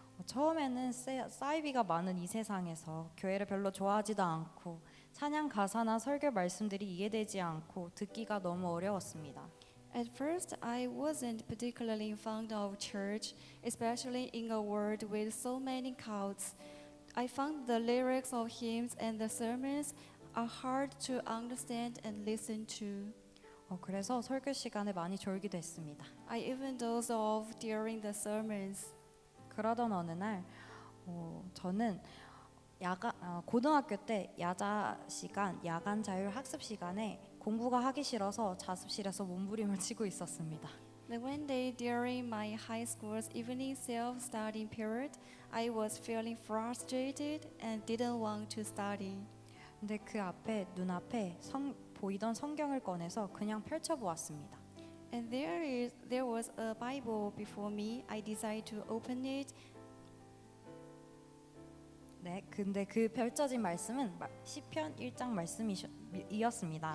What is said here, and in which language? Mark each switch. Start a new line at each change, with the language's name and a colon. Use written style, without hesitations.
Korean: 처음에는 사이비가 많은 이 세상에서 교회를 별로 좋아하지도 않고 찬양 가사나 설교 말씀들이 이해되지 않고 듣기가 너무 어려웠습니다.
English: At first, I wasn't particularly fond of church, especially in a world with so many cults. I found the lyrics of hymns and the sermons are hard to understand and listen to.
Korean: 그래서 설교 시간에 많이 졸기도 했습니다.
English: I even dozed off during the sermons.
Korean: 그러던 어느 날 저는 고등학교 때 야간 자율 학습 시간에 공부가 하기 싫어서 자습실에서 몸부림을 치고 있었습니다.
English: Then one day during my high school's evening self-studying period, I was feeling frustrated and didn't want to study.
Korean: 근데 그 앞에 눈앞에 보이던 성경을 꺼내서 그냥 펼쳐 보았습니다.
English: And there was a Bible before me. I decided to open it.
Korean: 네, 근데 그 펼쳐진 말씀은 시편 1장 말씀이었습니다.